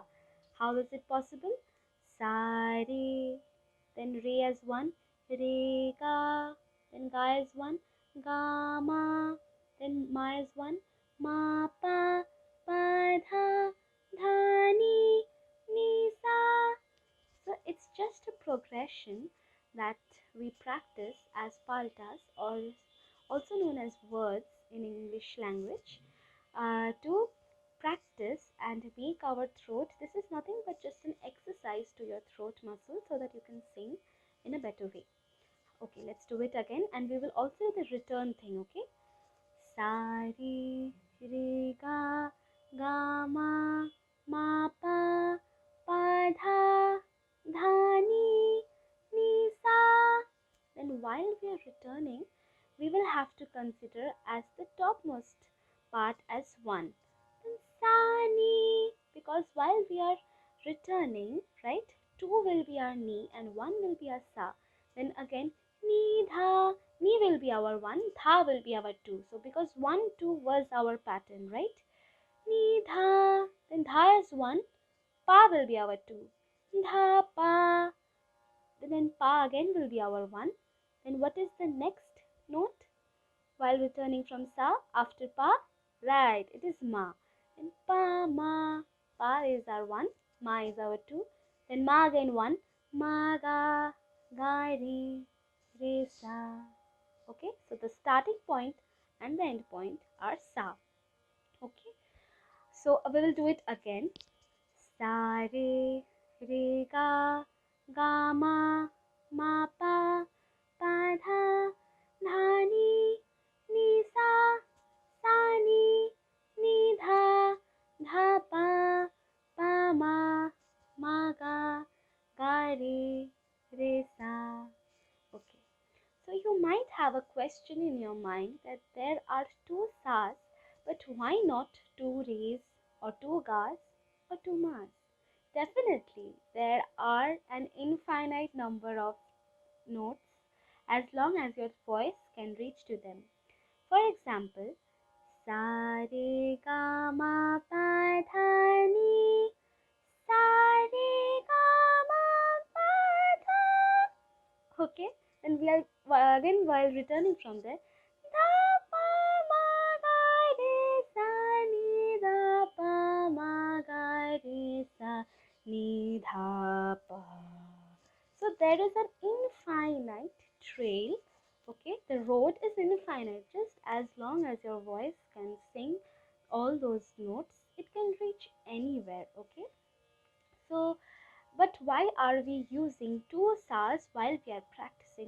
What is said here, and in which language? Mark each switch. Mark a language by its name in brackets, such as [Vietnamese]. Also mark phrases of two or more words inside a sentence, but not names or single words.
[English] How is it possible? Sa re. Then re as 1, re ga. Then ga as 1, ga ma. Then ma as 1, ma pa. Pa dha. Dha ni. Ni sa. So it's just a progression that we practice as paltas, or also known as words in English language, to practice and make our throat. This is nothing but just an exercise to your throat muscle so that you can sing in a better way. Okay, let's do it again, and we will also do the return thing. Okay, sa re re ga ga ma ma pa pa dha dha ni ni sa. Then while we are returning, we will have to consider as the topmost part as one. Then sa ni, because while we are returning, right, two will be our ni and one will be our sa. Then again ni dha, ni will be our one, dha will be our two. So because 1 2 was our pattern, right? Ni dha, then dha is one, pa will be our two. Dha pa, then pa again will be our one. Then what is the next note while returning from sa after pa? Right, it is ma. Then pa ma, pa is our one, ma is our two. Then ma again one, ma ga ga re sa. Okay, so the starting point and the end point are sa. Okay, so we will do it again. Sa re ga ga ma pa pa dha dha ni sa sa ni dha dha pa ma ga re sa. Okay, so you might have a question in your mind that there are two sas, but why not two res or two gas or two mas? Definitely, there are an infinite number of notes as long as your voice can reach to them. For example, sa re ga ma pa dha ni, sa re ga ma pa dha. Okay, and we are again while returning from there, da pa ma ga re sa ni da pa ma ga re sa ni dha pa. So there is an infinite trail. Okay, the road is infinite. Just as long as your voice can sing all those notes, it can reach anywhere. Okay, so but why are we using two sas while we are practicing?